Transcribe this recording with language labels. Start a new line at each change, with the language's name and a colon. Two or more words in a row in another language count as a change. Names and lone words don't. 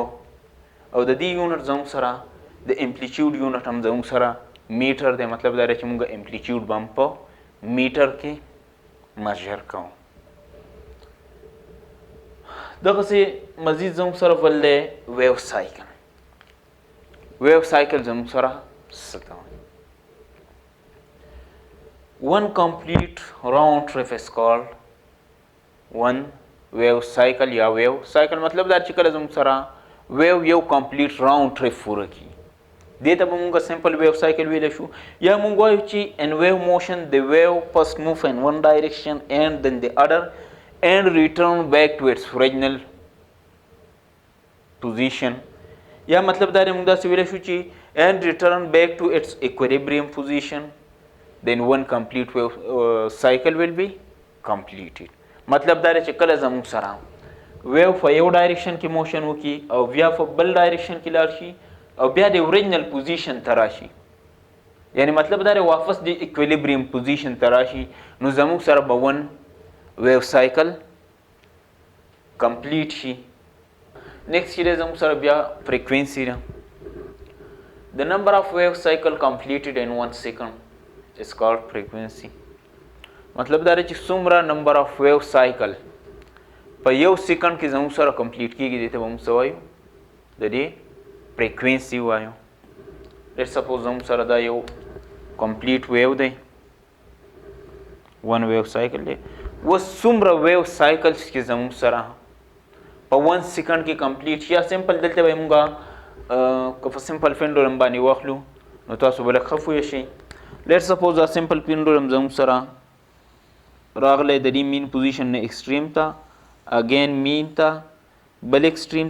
Pashto: او د دې یونټ زموږ سره د
English: amplitude unit
Pashto: هم زموږ سره میټر دی. مطلب دا دی چې مونږ امپلیټیوډ به هم په میټر کې میجر کوو. دغسې مزید زموږ سره بل دی
English: wave cycle. wave cycle
Pashto: زموږ سره څه ته وایي؟
English: One complete round trip is called one wave cycle یا wave cycle.
Pashto: مطلب دا چې کله زموږ سره ویو یو
English: complete round trip
Pashto: پوره کړي دې ته به مونږ
English: simple wave cycle
Pashto: ویلی شو. یا مونږ وایو چې
English: in wave motion the wave first move in one direction and then the other and return back to its original position.
Pashto: یا مطلب دا دی مونږ داسې ویلی شو چې
English: and return back to its equilibrium position then one complete wave cycle will be completed.
Pashto: مطلب دا دی چې کله زموږ سره ویو په یو ډایرکشن کې موشن وکړي او بیا په بل ډایرکشن کې لاړ شي او بیا د
English: original position
Pashto: ته راشي یعنی مطلب دا دی واپس د
English: equilibrium position
Pashto: ته راشي نو زموږ سره به
English: one wave cycle complete
Pashto: شي. نیکسٹ چې دی زموږ سره بیا فریکوینسي ده.
English: The number of wave cycle completed in 1 second is called frequency.
Pashto: مطلب دا دی چې څومره
English: number of wave cycle
Pashto: په یو سیکنډ کې زموږ سره کمپلیټ کېږي دې ته به موږ څه وایو؟ د دې فریکوینسي وایو.
English: let's suppose
Pashto: زموږ سره دا یو
English: complete wave
Pashto: دی
English: one wave cycle
Pashto: دی اوس څومره
English: wave cycles
Pashto: چې زموږ سره په 1 سیکنډ کې کمپلیټ یا سمپل دلته به موږ که په
English: simple pendulum
Pashto: باندې واخلو نو تاسو به لږ ښه پوه شئ
English: let's suppose
Pashto: دا
English: simple pendulum
Pashto: زموږ سره راغلی د دې
English: mean position
Pashto: نه ایکسټریم ته اگین مین ته بل ایکسټریم